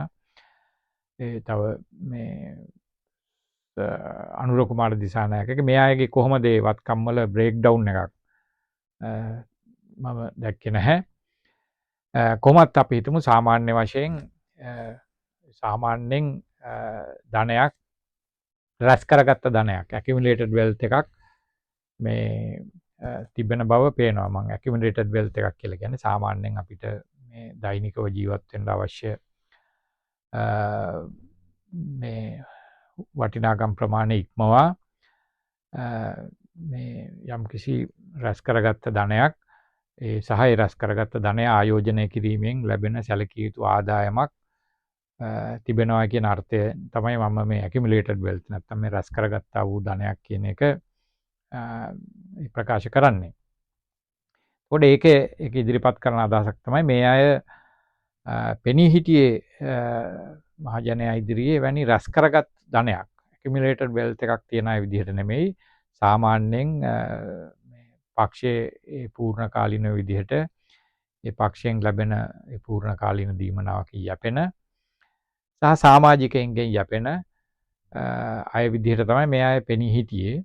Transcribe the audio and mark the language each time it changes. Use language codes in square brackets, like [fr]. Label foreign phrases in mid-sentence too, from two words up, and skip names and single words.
[si] ඒ තව මේ අනුර කුමාර දිසානායකගේ මේ අයගේ කොහොමද ඒ වත්කම් වල [en] break down [si] එකක් මම දැක්කේ නැහැ. කොහොමත් අපි හිතමු සාමාන්‍ය වශයෙන් සාමාන්‍යයෙන් ධනයක් රැස් කරගත්ත ධනයක් [en] accumulated wealth [si] එකක් මේ තිබෙන බව පේනවා. මම [en] accumulated wealth [si] එකක් කියලා කියන්නේ සාමාන්‍යයෙන් අපිට මේ දෛනිකව ජීවත් වෙන්න අවශ්‍ය මේ වටිනාකම් ප්‍රමාණය ඉක්මවා මේ යම්කිසි රැස් කරගත්ත ධනයක් ඒ සහ ඒ රැස් කරගත්ත ධනය ආයෝජනය කිරීමෙන් ලැබෙන සැලකිය යුතු ආදායමක් තිබෙනවා කියන අර්ථය තමයි මම මේ [en] accumulated wealth [si] නැත්නම් මේ රැස් කරගත්තා වූ ධනයක් කියන එක ප්‍රකාශ කරන්නේ. ඒක ඉදිරිපත් කරන අදහසක් තමයි මේ අය පෙනී හිටියේ මහජනයා ඉදිරියේ වැනි රැස් කරගත් ධනයක් [en] accumulated wealth [si] එකක් තියන අය විදිහට නෙමෙයි සාමාන්‍යයෙන් පක්ෂයේ පූර්ණ කාලීන විදිහට ඒ පක්ෂයෙන් ලැබෙන ඒ පූර්ණ කාලීන දීමනාවක යැපෙන සහ සමාජිකයින්ගෙන් යැපෙන අය විදිහට තමයි මේ අය පෙනී හිටියේ.